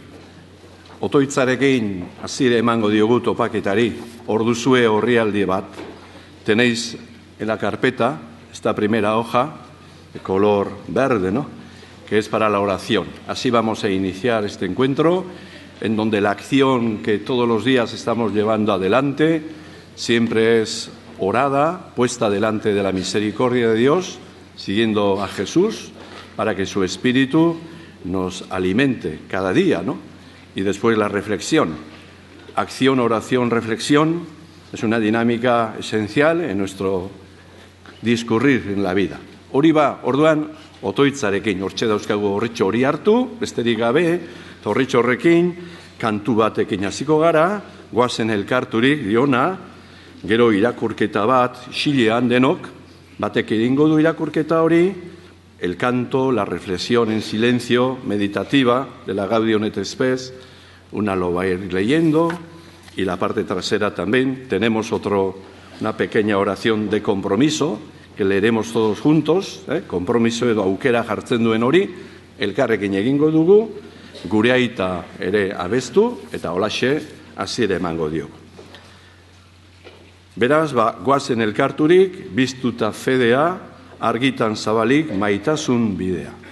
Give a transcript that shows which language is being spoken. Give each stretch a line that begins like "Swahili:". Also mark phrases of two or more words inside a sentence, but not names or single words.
Basque: Otoitzarekin hasiera emango diogu topaketari. Hor duzue orrialde bat.
Spanish: Tenéis en la carpeta esta primera hoja de color verde, ¿no? Que es para la oración. Así vamos a iniciar este encuentro, en donde la acción que todos los días estamos llevando adelante siempre es orada, puesta delante de la misericordia de Dios, siguiendo a Jesús, para que su Espíritu nos alimente cada día, ¿no? Y después la reflexión. Acción, oración, reflexión es una dinámica esencial en nuestro discurrir en la vida.
Basque: Hori ba, orduan, otoitzarekin, hortxe dauzkagu horritxo hori hartu, besterik gabe, horritxo horrekin, kantu batekin hasiko gara, goazen elkarturik, diona, gero irakurketa bat, xilean denok, batek egingo du irakurketa hori,
Spanish: el canto, la reflexión en silencio meditativa de la Gaudium et Spes, una lo va a ir leyendo y la parte trasera también. Tenemos una pequeña oración de compromiso que leeremos todos juntos,
Basque: compromiso edo aukera jartzen duen hori, elkarrekin egingo dugu, gure aita ere abestu eta holaxe hasiera emango diogu. Beraz, goazen elkarturik, biztuta fedea, argitan zabalik maitasun bidea.